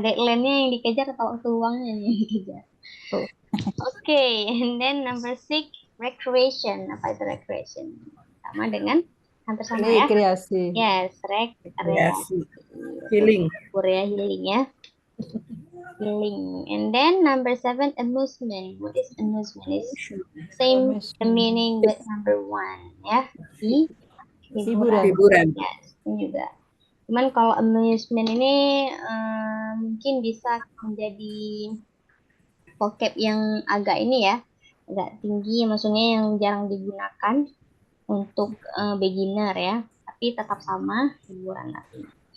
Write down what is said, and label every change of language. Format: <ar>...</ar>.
<id>Deadline-nya yang dikejar atau waktu luangnya yang dikejar? Oh.</id> <en>Okay, and then number 6, recreation.</en> <id>Apa itu recreation? Sama dengan hampir sama ya. Rekreasi.</id> <en>Yes,</en> <id>rekreasi.</id> <en>Healing. Korea healing ya. Healing. And then number 7, amusement. What is amusement? Is same the meaning with number 1 ya.</en> <id>Hiburan.</id> <en>Yes,</en> <id>ini juga. Cuman kalau amusement ini mungkin bisa menjadi vocab yang agak ini ya, agak tinggi, maksudnya yang jarang digunakan untuk beginner ya, tapi tetap sama hiburan artinya.</id>